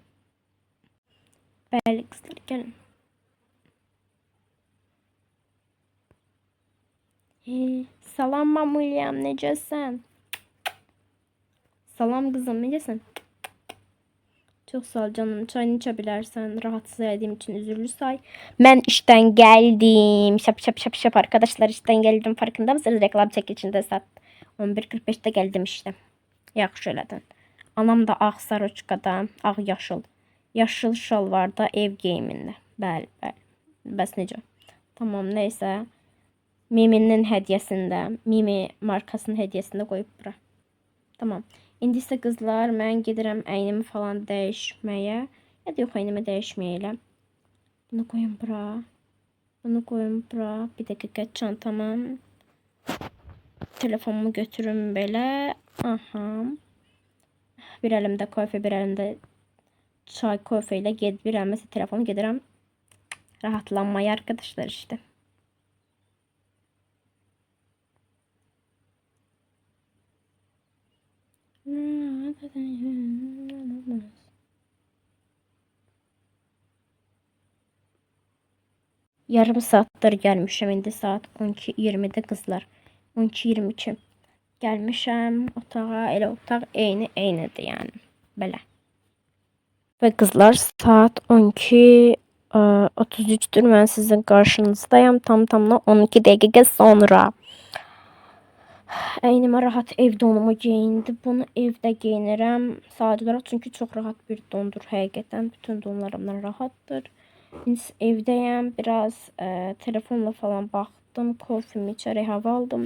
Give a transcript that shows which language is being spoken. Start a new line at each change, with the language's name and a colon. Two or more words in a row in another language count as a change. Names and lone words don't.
Azerbaijani: Bəli qızlar, gəlin. Salam mamulyam, necəsən? Salam qızım, necəsən? Çok sağ ol canım. Çayını içə bilərsən.
Turkish: Rahatsız etdiğim için
Azerbaijani: üzürlü say.
Turkish: Mən işten geldim. Şap arkadaşlar, işten geldim. Farkında mısınız? Reklam çekilişində saat 11:45'te geldim işte.
Azerbaijani: Yaxşı elədin. Anam da ağ saroçkada, ağ yaşıl. Yaşıl şalvarda ev geyimində. Bəli. Bəs necə? Tamam, neyse.
Turkish: Mimi'nin hediyesinde, Mimi markasının hediyesinde koyup bura. Tamam.
Azerbaijani: İndi isə qızlar, mən gedirəm əynimi falan dəyişməyə. Ya da yox, əynimi dəyişməyəyəm.
Turkish: Bunu koyun bura. Bunu koyun bura. Bir dakika, çantamı.
Azerbaijani: Telefonumu götürüm belə. Aha. Bir əlimdə kofe, bir əlimdə çay, kofe ilə bir əlimdə telefonu gedirəm.
Turkish: Rahatlanmaya arkadaşlar işte. Yarım saattir gelmişim.
Azerbaijani: İndi saat 12:20'de kızlar. 12:22. Gelmişim otağa. Elə otaq eynidir yani. Belə.
Turkish: Ve kızlar saat 12:33'dür. Ben sizin karşınızdayım. Tamına 12 dakika sonra.
Azerbaijani: Əynimə rahat ev donumu geyindim. Bunu evdə geyinirəm. Sadəcə olaraq çünki çox rahat bir dondur həqiqətən. Bütün donlarımdan rahatdır. Evdəyəm. Biraz telefonla falan baxdım. Kofemi içərək hava aldım.